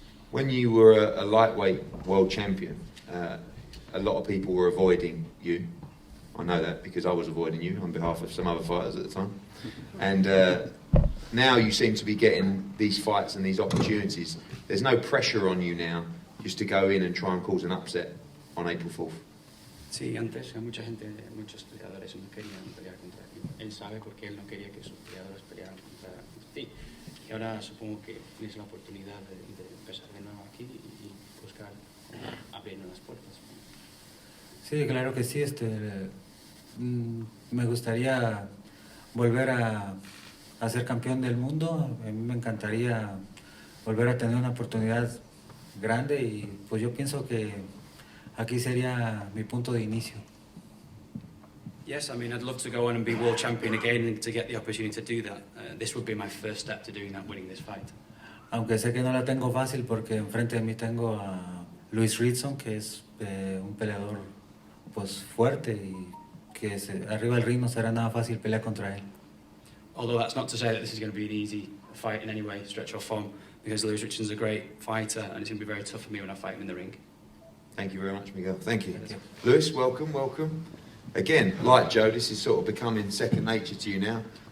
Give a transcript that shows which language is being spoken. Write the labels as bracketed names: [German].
[English] When you were a lightweight world champion, a lot of people were avoiding you. I know that because I was avoiding you on behalf of some other fighters at the time. And now you seem to be getting these fights and these opportunities. There's no pressure on you now just to go in and try and cause an upset on April 4th. [Spanish] Sí, antes mucha gente, muchos peleadores no querían pelear contra ti. Él sabe porque él no quería que sus peleadores pelearan contra ti. Y ahora supongo que tienes la oportunidad de empezar de nuevo aquí y buscar abrirnos las puertas. Sí, claro que sí. Me gustaría volver a ser campeón del mundo. A mí me encantaría volver a tener una oportunidad grande y pues yo pienso que aquí sería mi punto de inicio. [English] Yes, I mean, I'd love to go on and be world champion again, and to get the opportunity to do that. This would be my first step to doing that, winning this fight. [Spanish] Aunque sé que no la tengo fácil porque enfrente de mí tengo a Ritson, que es un peleador pues fuerte y que arriba del ring no será nada fácil pelear contra él. [English] Although that's not to say that this is going to be an easy fight in any way, stretch or form, because Ritson's a great fighter and it's going to be very tough for me when I fight him in the ring. Thank you very much, Miguel. Thank you. Lewis, welcome. Again, like Joe, this is sort of becoming second nature to you now.